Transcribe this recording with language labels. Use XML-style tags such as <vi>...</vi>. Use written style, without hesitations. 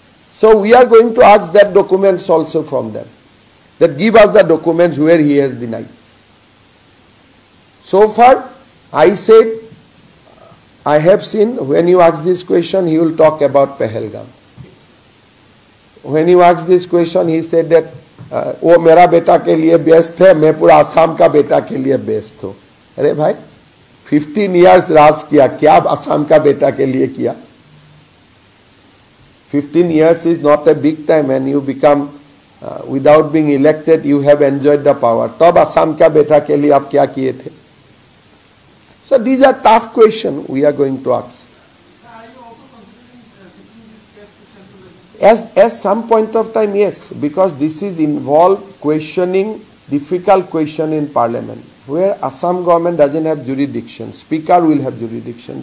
<en>So we are going to ask that documents also from them. That give us the documents where he has denied. So far, I said, I have seen, when you ask this question, he will talk about Pahalgam. When you ask this question, he said that,</en> <hi>वो मेरा बेटा के लिए best है, मैं पूरा आसाम का बेटा के लिए बेस्ट हूँ. अरे भाई, 15 years राज किया, क्या आसाम का बेटा के लिए किया?</hi> <en>15 years is not a big time, and you become, without being elected, you have enjoyed the power.</en> <hi>तब आसाम का बेटा के लिए आप क्या किए थे?</hi> <en>So these are tough questions we are going to ask. Are you also considering taking this case to central legislature? As some point of time, yes, because this is involved questioning, difficult question in parliament, where Assam government doesn't have jurisdiction, speaker will have jurisdiction.</en>